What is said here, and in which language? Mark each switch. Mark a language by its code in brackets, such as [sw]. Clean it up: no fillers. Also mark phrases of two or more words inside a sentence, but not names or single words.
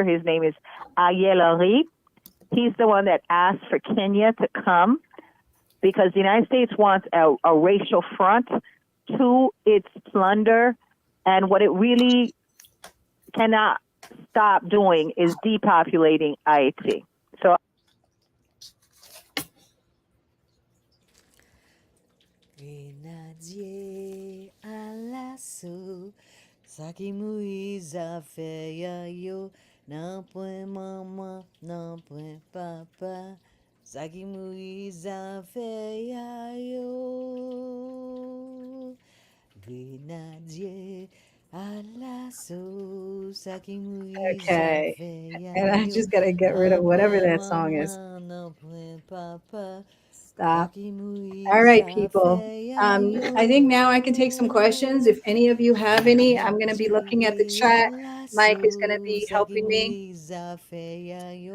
[en] His name is Ariel Henry. He's the one that asked for Kenya to come, because the United States wants a racial front to its plunder. And what it really cannot stop doing is depopulating Haiti. So [ht] Grenadye Alaso, Sakimui zafè yo, nanpren maman, nanpren papa. Sakimui zafè yo, Grenadye Alaso, sakimui [en] Okay. [ht] zafè [en] And I [ht] yo. [en] just got to get rid of whatever that song is. [ht] Nanpren papa. [en] Stop. [ht] Sakimui [en] All right, people. [ht] zafè [en] I think [ht] yo. [en] now I can take some questions. If any of you have any, I'm going to be looking at the [ht] Grenadye [en] chat. Mike is going to [ht] Alaso, [en] be helping me. [ht] sakimui zafè yo.